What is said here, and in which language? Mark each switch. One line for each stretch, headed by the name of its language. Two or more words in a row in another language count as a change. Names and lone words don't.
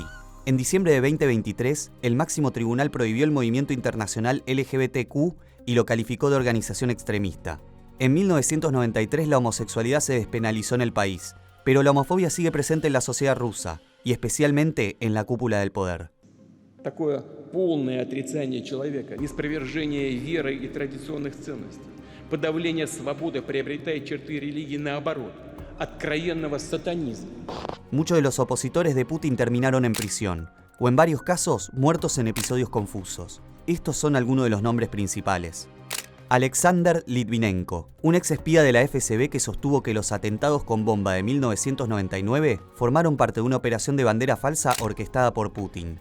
Spanish: En diciembre de 2023, el máximo tribunal prohibió el movimiento internacional LGBTQ y lo calificó de organización extremista. En 1993 la homosexualidad se despenalizó en el país, pero la homofobia sigue presente en la sociedad rusa, y especialmente en la cúpula del poder.
Russian: Такое полное отрицание человека, неспровержение веры и традиционных ценностей. Подавление свободы приобретает черты религии наоборот, откровенного сатанизма.
Spanish: Muchos de los opositores de Putin terminaron en prisión, o en varios casos muertos en episodios confusos. Estos son algunos de los nombres principales. Alexander Litvinenko, un ex espía de la FSB que sostuvo que los atentados con bomba de 1999 formaron parte de una operación de bandera falsa orquestada por Putin.